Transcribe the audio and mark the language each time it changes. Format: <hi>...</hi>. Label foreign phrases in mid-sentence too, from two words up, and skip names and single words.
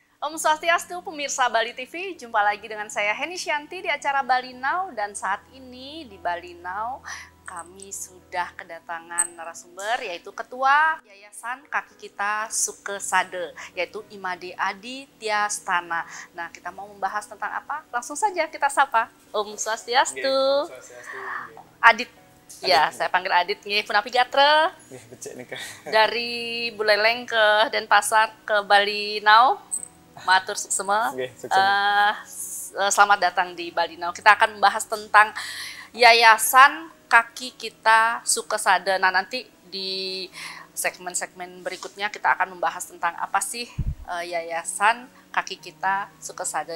<ban>Om Swastiastu,</ban> <id>pemirsa Bali TV, jumpa lagi dengan saya Heni Shanti di acara Bali Now, dan saat ini di Bali Now kami sudah kedatangan narasumber yaitu Ketua Yayasan Kaki Kita Sukesade, yaitu Imade Adi Tiastana. Nah, kita mau membahas tentang apa? Langsung saja kita sapa.</id> <ban>Om Swastiastu. Om Swastiastu.</ban> <id>Adit. Ya, saya panggil Adit nih,</id> <ban>Punapi Gatra.</ban> <id>Dari Buleleng ke Denpasar ke Bali Now. Matur semua. Selamat datang di Bali Now. Kita akan membahas tentang Yayasan Kaki Kita Sukesade. Nah, nanti di segmen-segmen berikutnya kita akan membahas tentang apa sih Yayasan Kaki Kita Sukesade.</id>